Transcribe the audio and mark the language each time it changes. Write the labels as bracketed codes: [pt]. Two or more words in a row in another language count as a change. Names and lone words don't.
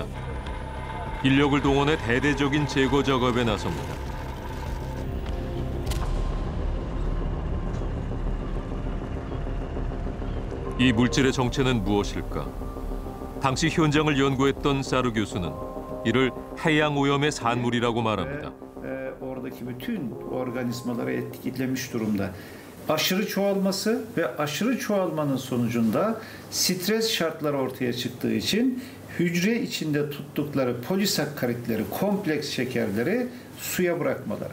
[ko] 인력을 동원해 대대적인 제거 작업에 나섭니다. 이 물질의 정체는 무엇일까? 당시 현장을 연구했던 사르 교수는 이를 해양 오염의 산물이라고 말합니다. [tr] Oradaki bütün organizmaları etkilemiş durumda. Aşırı çoğalması ve aşırı çoğalmanın sonucunda stres şartları ortaya çıktığı için hücre içinde tuttukları polisakkaritleri, kompleks şekerleri suya bırakmaları.